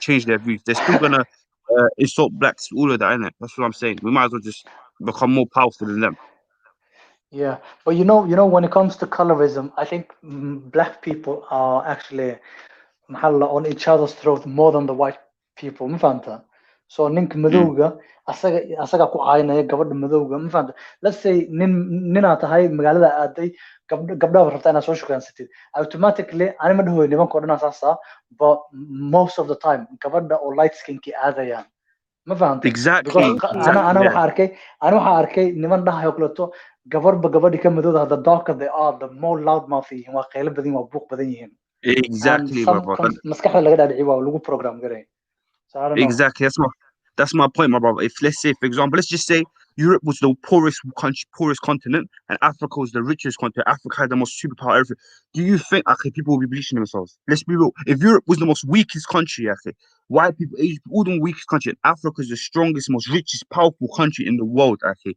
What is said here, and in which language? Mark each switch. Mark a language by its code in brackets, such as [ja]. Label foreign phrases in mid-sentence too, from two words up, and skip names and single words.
[en] They're still going to insult blacks, all of that, innit? That's what I'm saying. We might as well just become more powerful than them. Yeah, but when it comes to colorism, I think black people are actually on each other's throat more than the white people. [so] Ma fahanta? So ninka madowga asaga ku caynaya gabadha madowga. Ma fahanta? [en] Let's say [so] ninaa tahay magaalada aaday gabdhaha rabtaa inaad soo shukaansatid. Automatically ani ma dhahoy nimanka oo dhan saasa, [en] but most of the time [so] gabadha oo [en] light skinki aadayaan. [so] Ma fahantay? [en] Exactly. Because Exactly. [so] ana [en] Yeah. [so] waxaan arkay niman dhahayo kaleeto gabarba gabadhi ka madowda [en] the darker they are, the more loud mouth [so] yihiin, waa qaylo badan yihiin, waa buuq badan yihiin. [en] And Exactly, some brother. [so] maskaxda laga dhaadhiciyo waa lagu program garay. [en] So I don't know. Exactly. That's my point, my brother. If let's say, for example, let's just say Europe was the poorest country, poorest continent, and Africa was the richest continent. Africa had the most superpower. Everything. Do you think okay, people will be bleaching themselves? Let's be real. If Europe was the most weakest country, okay, why people all the weakest country, and Africa is the strongest, most richest, powerful country in the world, okay?